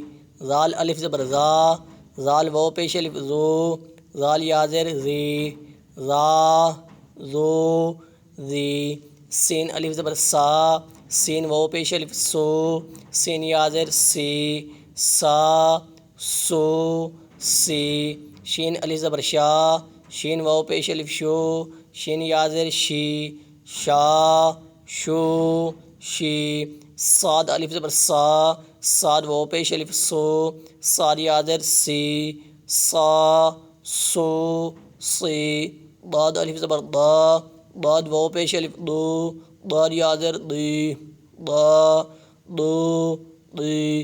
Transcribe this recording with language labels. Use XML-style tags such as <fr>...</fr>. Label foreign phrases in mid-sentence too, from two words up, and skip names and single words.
<ur>زال الف زبر زا، زال واو پیش الف زو، زال یا زیر زی، زا زو زی۔ سین الف زبر سا، سین واو پیش الف سو، سین یا زیر سی، سا سو سی۔ شین الف زبر شا، شین واو پیش الف شو، شین یا زیر شی، شا شو شی۔ صاد الف زبر صا، صاد واو پیش الف سو، صاد یا زیر سی، صا سو سی۔ ضاد الف زبر ضا، ضاد واو پیش الف دو، ضاد یا زیر دی، ضا دو دی۔</ur>